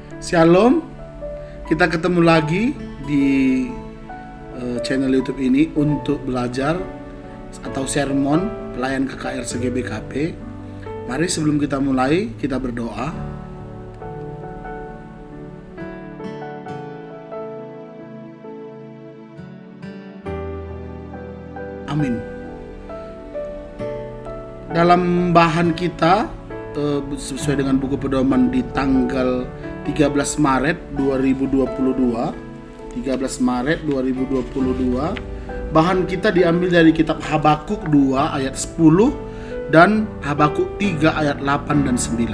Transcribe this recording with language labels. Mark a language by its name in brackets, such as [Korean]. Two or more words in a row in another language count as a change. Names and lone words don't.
[Indonesian] Shalom, kita ketemu lagi di channel YouTube ini untuk belajar atau sermon pelayan KKR SGBKP. Mari sebelum kita mulai, kita berdoa. Amin. Dalam bahan kita sesuai dengan buku pedoman di tanggal 13 Maret 2022 bahan kita diambil dari kitab Habakuk 2 ayat 10 dan Habakuk 3 ayat 8 dan 9.